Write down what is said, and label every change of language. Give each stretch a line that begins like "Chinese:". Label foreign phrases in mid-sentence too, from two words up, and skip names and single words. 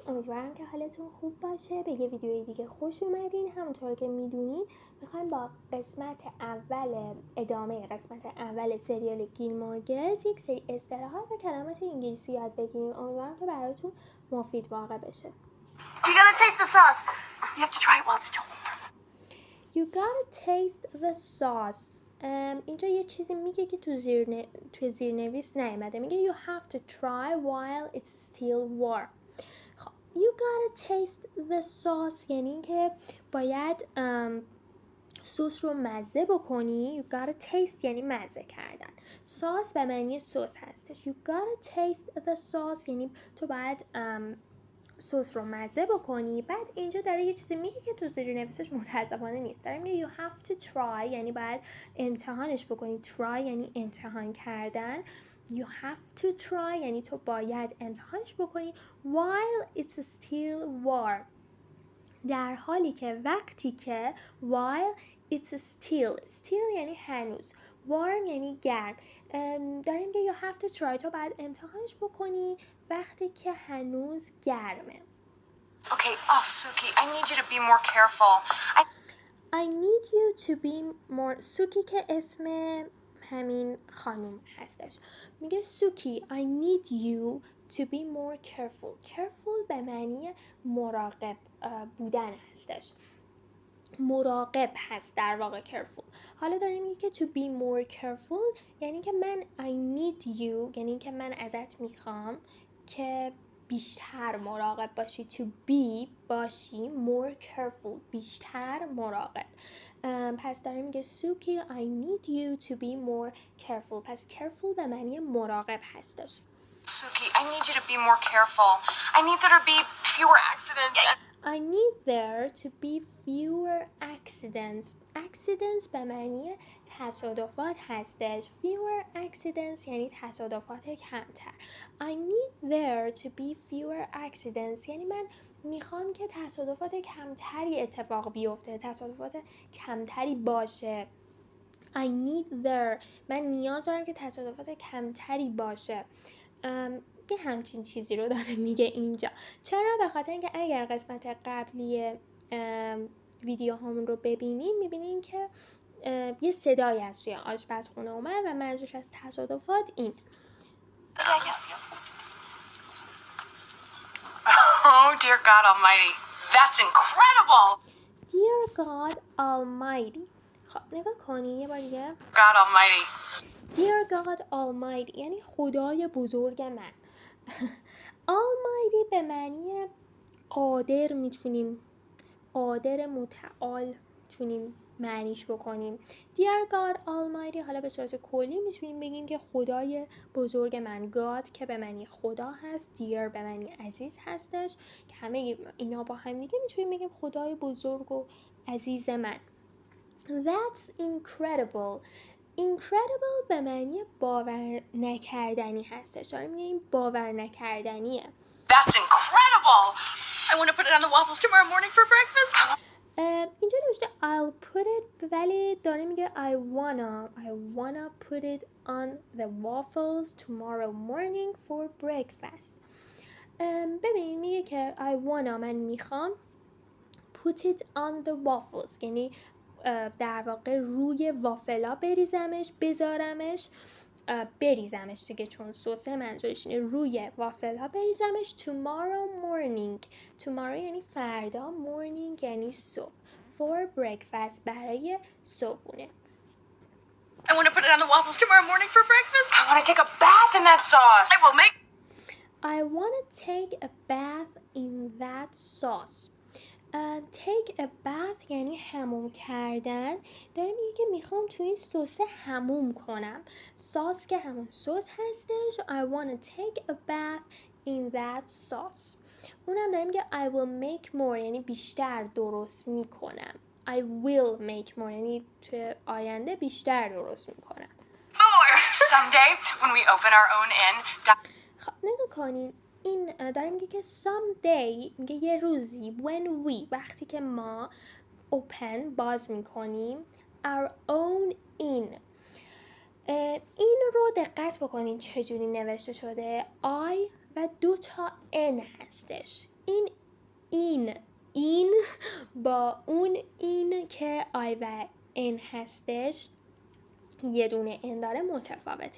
Persian: امیدوارم که حالتون خوب باشه. به یه ویدیوی دیگه خوش اومدین. همونطور که میدونین میخوایم با ادامه قسمت اول سریال گیلمور گرلز یک سری اصطلاحات و کلمات انگلیسی یاد بگیریم. امیدوارم که براتون مفید واقع بشه.
English: You gotta taste the sauce. You have to try it while it's still warm. You gotta taste the sauce.
Persian: اینجا یه چیزی میگه که توی زیرنویس نیامده. میگه
English: you have to try while it's still warm.
Persian: خب
English: you gotta taste the sauce
Persian: یعنی اینکه باید سس رو مزه بکنی.
English: You gotta taste
Persian: یعنی مزه کردن. ساس به معنی سس هستش.
English: You gotta taste the sauce
Persian: یعنی تو باید سس رو مزه بکنی. بعد اینجا داره یه چیزی میگه که تو زیرنویسش متاسفانه نیست. داره میگه
English: you have to try
Persian: یعنی باید امتحانش بکنی. try یعنی امتحان کردن.
English: You have to try
Persian: یعنی تو باید امتحانش بکنی
English: while it's still warm.
Persian: در حالی که وقتی که
English: while it's still
Persian: یعنی هنوز warm یعنی گرم. داریم که
English: you have to try
Persian: تو باید امتحانش بکنی وقتی که هنوز گرمه.
English: Okay, Suki, I need you to be more careful. I need you to be more.
Persian: سوکی که اسم همین خانوم هستش.
English: میگه سوکی I need you to be more careful.
Persian: careful به معنی مراقب بودن هستش. مراقب هست در واقع careful. حالا داریم میگه که
English: to be more careful
Persian: یعنی که من
English: I need you
Persian: یعنی که من ازت میخوام که بیشتر مراقب باشی.
English: to be باشی more careful
Persian: بیشتر مراقب. پس داریم میگه سوکی
English: I need you to be more careful.
Persian: پس careful به معنی مراقب هستش.
English: Suki, I need you to be more careful. I need there to be fewer accidents. I need there to be fewer accidents.
Persian: Accidents به معنی تصادفات هستش.
English: Fewer accidents
Persian: یعنی تصادفات کمتر.
English: I need there to be fewer accidents
Persian: یعنی من میخوام که تصادفات کمتری اتفاق بیفته. تصادفات کمتری باشه.
English: I need there
Persian: من نیاز دارم که تصادفات کمتری باشه. یه همچین چیزی رو داره میگه اینجا. چرا؟ به خاطر اینکه اگر قسمت قبلی ویدیو همون رو ببینین میبینین که یه صدایی از توی آشپزخونه اومد و منظورش از تصادفات این.
English: Oh dear God Almighty, that's incredible. Dear God Almighty.
Persian: خب نگاه کنین یه بار دیگه.
English: God Almighty. Dear God Almighty
Persian: یعنی خدای بزرگ من. Almighty به معنی قادر میتونیم قادر متعال میتونیم معنیش بکنیم.
English: Dear God Almighty
Persian: حالا به صورت کلی میتونیم بگیم که خدای بزرگ من. God که به معنی خدا هست. Dear به معنی عزیز هستش که همه اینا با هم دیگه میتونیم بگیم خدای بزرگ و عزیز من.
English: That's incredible. Incredible
Persian: به معنی باور نکردنی هستش. داریم میگیم باور نکردنیه.
English: That's incredible. I want to put it on the waffles tomorrow morning for breakfast.
Persian: اینجا نوشته
English: I'll put it
Persian: ولی داره میگه
English: I wanna put it on the waffles tomorrow morning for breakfast.
Persian: ببین میگه که
English: I wanna
Persian: من میخوام
English: put it on the waffles
Persian: یعنی در واقع روی وافلا بریزمش دیگه چون سسه منظورش اینه روی وافل ها بریزمش. tomorrow یعنی فردا. morning یعنی صبح.
English: for breakfast
Persian: برای صبحونه.
English: I want to put it on the waffles tomorrow morning for breakfast. I want to take a bath in that sauce. I want to take a bath in that sauce. take a bath
Persian: یعنی حموم کردن. داره میگه که میخوام تو این سس حموم کنم. ساس که همون سس هستش.
English: I want to take a bath in that sauce.
Persian: اونم داره میگه
English: I will make more
Persian: یعنی بیشتر درست میکنم.
English: I will make more
Persian: یعنی تو آینده بیشتر درست میکنم.
English: More someday when we open our own inn.
Persian: خب نگاه کنین این داره میگه که someday میگه یه روزی
English: when we
Persian: وقتی که ما open باز میکنیم
English: our own inn.
Persian: این رو دقت بکنین چجوری نوشته شده. I و 2 تا N هستش. این با اون این که I و N هستش یه دونه N داره متفاوته.